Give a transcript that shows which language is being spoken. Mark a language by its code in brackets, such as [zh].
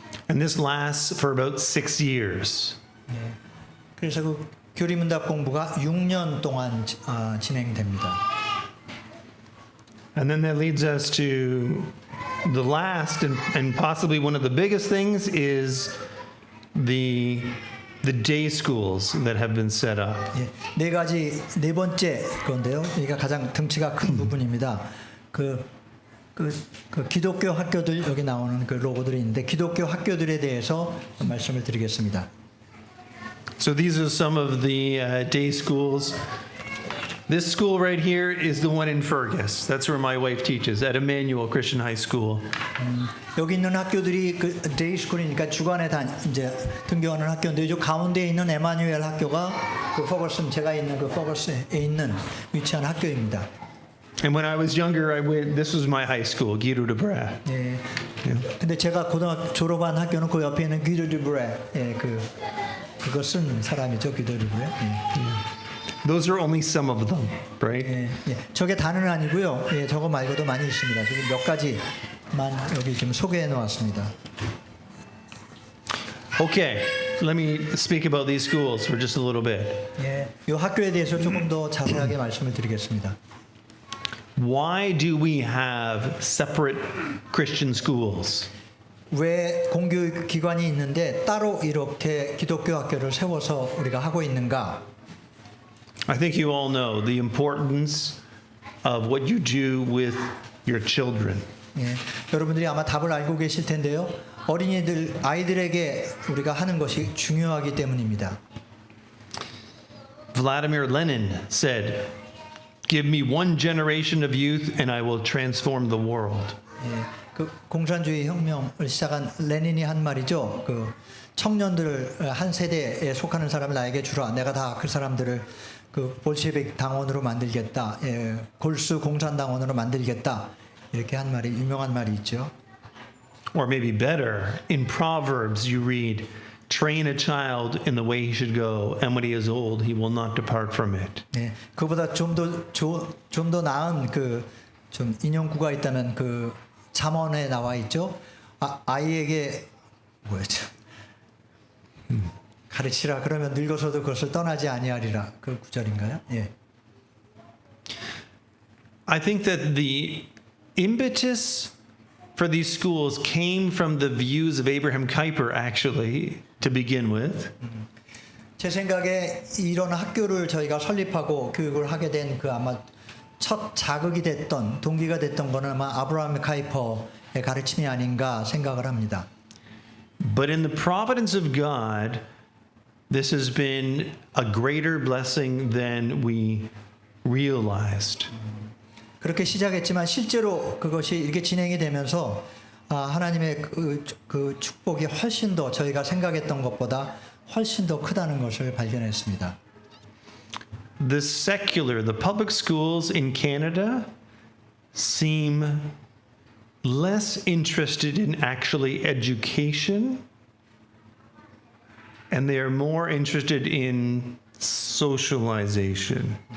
[en] And this lasts for about 6 years. [ko] 그래서 그 교리문답 공부가 6년 동안 진행됩니다. [en] And then that leads us to the last and possibly one of the biggest things is the day schools that have been set up. [ko] 네 가지 네 번째 건데요. 이게 가장 덩치가 큰 부분입니다. 그 기독교 학교들 여기 나오는 그 로고들이 있는데 기독교 학교들에 대해서 말씀을 드리겠습니다. [en] So these are some of the day schools. This school right here is the one in Fergus. That's where my wife teaches at Emmanuel Christian High School. [ko] 여기 있는 학교들이 그 데이스쿨이니까 주간에 이제 등교하는 학교인데 이 가운데 있는 에마뉴엘 학교가 그 퍼거슨 제가 있는 그 퍼거스에 있는 위치한 학교입니다. [en] And when I was younger, this was my high school, Guido de Bray. [ko] 예. 근데 제가 고등학교 졸업한 학교는 그 옆에 있는 귀도 드 브레. 예, 그거 쓴 사람이죠, 귀도 드 브레. [en] Those are only some of them, right? [ko] 예. 저게 다는 아니고요. 예, 저거 말고도 많이 있습니다. 저기 몇 가지만 여기 지금 소개해 놓았습니다. [en] Okay, let me speak about these schools for just a little bit. [ko] 예, 이 학교에 대해서 조금 더 자세하게 말씀을 드리겠습니다. [en] Why do we have separate Christian schools? [ko] 왜 공교육 기관이 있는데 따로 이렇게 기독교 학교를 세워서 우리가 하고 있는가? [en] I think you all know the importance of what you do with your children. [ko] 예, 여러분들이 아마 답을 알고 계실 텐데요. 아이들에게 우리가 하는 것이 중요하기 때문입니다. [en] Vladimir Lenin said, "Give me one generation of youth and I will transform the world." [ko] 예, 그 공산주의 혁명을 시작한 레닌이 한 말이죠. 그 청년들을 한 세대에 속하는 사람을 나에게 주라. 내가 다 그 사람들을 그 볼셰빅 당원으로 만들겠다. 예, 골수 공산당원으로 만들겠다. 이렇게 한 말이 유명한 말이 있죠. [en] Or maybe better, in Proverbs you read, "Train a child in the way he should go, and when he is old, he will not depart from it." [ko] 네, 그보다 좀 더 나은 그 좀 인용구가 있다면 그 잠언에 나와 있죠. 아이에게 뭐였죠? 가르치라 그러면 늙어서도 그것을 떠나지 아니하리라. 그 구절인가요? 예. [en] I think that the impetus for these schools came from the views of Abraham Kuyper, actually, to begin with. [ko] 제 생각에 이런 학교를 저희가 설립하고 교육을 하게 된 그 아마 첫 자극이 됐던 동기가 됐던 거는 아마 아브라함 카이퍼의 가르침이 아닌가 생각을 합니다. [en] But in the providence of God, this has been a greater blessing than we realized. [ko] 그렇게 시작했지만 실제로 그것이 이렇게 진행이 되면서 하나님의 그 축복이 훨씬 더 저희가 생각했던 것보다 훨씬 더 크다는 것을 발견했습니다. [en] The public schools in Canada seem less interested in actually education and they are more interested in socialization.